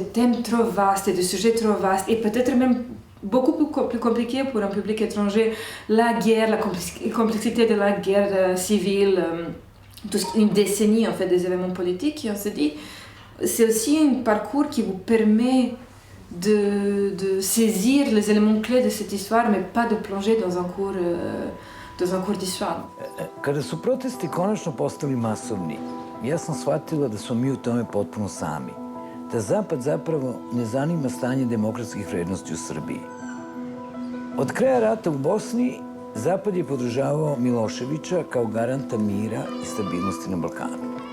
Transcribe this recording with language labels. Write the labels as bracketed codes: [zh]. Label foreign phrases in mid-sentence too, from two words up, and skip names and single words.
[fr] thèmes trop vastes et de sujets trop vastes, et peut-être même beaucoup plus compliqué pour un public étranger, la guerre, la complexité de la guerre civile, une décennie en fait des événements politiques, et on se dit c'est aussi un parcours qui vous permet de saisir les éléments clés de cette histoire, mais pas de plonger dans un cours d'histoire. [sr] Kada su protesti konačno postali masovni, ja sam shvatila da smo mi u tome potpuno sami. Da Zapad zapravo ne zanima stanje demokratskih vrednosti u Srbiji. Od kraja rata u Bosni, Zapad je podržavao Miloševića kao garanta mira i stabilnosti na Balkanu.